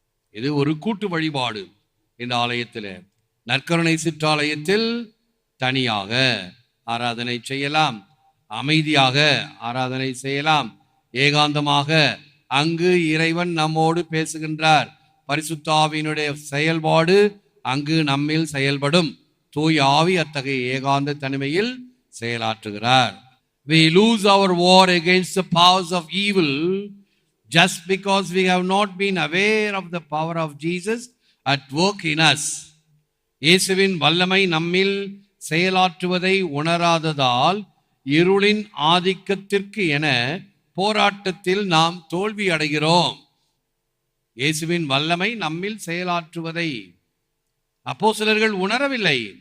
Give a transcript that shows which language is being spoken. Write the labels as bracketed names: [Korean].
[Tamil] இது ஒரு கூட்டு வழிபாடு. இந்த ஆலயத்தில், நற்கருணை சிற்றாலயத்தில் தனியாக ஆராதனை செய்யலாம், அமைதியாக ஆராதனை செய்யலாம், ஏகாந்தமாக. அங்கு இறைவன் நம்மோடு பேசுகின்றார். பரிசுத்த ஆவியினுடைய செயல்பாடு அங்கு நம்மில் செயல்படும். தூய ஆவி அத்தகைய ஏகாந்த தனிமையில் செயலாற்றுகிறார். [English] We lose our war against the powers of evil just because we have not been aware of the power of Jesus at work in us. [Tamil] இயேசுவின் வல்லமை நம்மில் செயலாற்றுவதை உணராததால் இருளின் ஆதிக்கத்திற்கு என போராட்டத்தில் நாம் தோல்வி அடைகிறோம். இயேசுவின் வல்லமை நம்மில் செயலாற்றுவதை அப்போஸ்தலர்கள் உணரவில்லை.